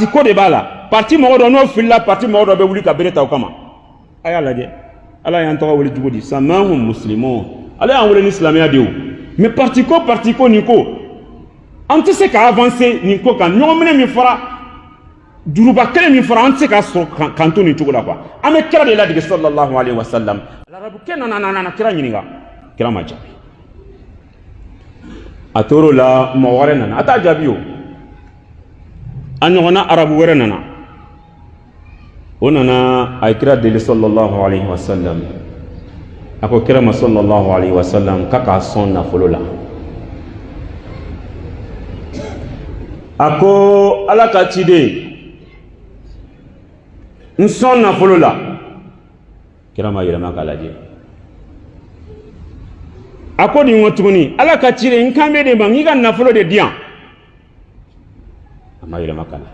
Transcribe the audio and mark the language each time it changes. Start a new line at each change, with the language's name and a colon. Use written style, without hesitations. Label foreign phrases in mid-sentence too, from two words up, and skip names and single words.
Bambara: ko de b'a la parti mɔgɔ dɔ n'o filila parti mɔgɔ dɔ bɛ wuli ka bereta o kama a y'a lajɛ ala y'an tɔgɔ wele cogo di
Arabic: سماهم مسلمون
Bambara: ala y'an wele ni silamɛya de ye o mais parti ko nin ko an tɛ se ka avancer nin ko kan ɲɔgɔn minɛ min fɔra juruba kelen min fɔra an tɛ se ka sɔrɔ kan to nin cogo la quoi an bɛ kira de ladege
Arabic: صلى الله عليه وسلم
Bambara: arabukɛ nana kira ɲininka kira ma jaabi a tor'o la mɔgɔ wɛrɛ nana a t'a jaabi o a ɲɔgɔnna arabu wɛrɛ nana o nana a ye kira deli
Arabic: صلى الله عليه وسلم
Bambara: a ko kira ma
Arabic: صلى الله عليه وسلم
Bambara: k'a k'a sɔn nafolo la a ko ala ka ciden n sɔn nafolo la kira ma yɛlɛma k'a lajɛ a ko nin ko tuguni ala ka ciden n kan bɛ de ma n k'i ka nafolo de di yan a ma yɛlɛma k'a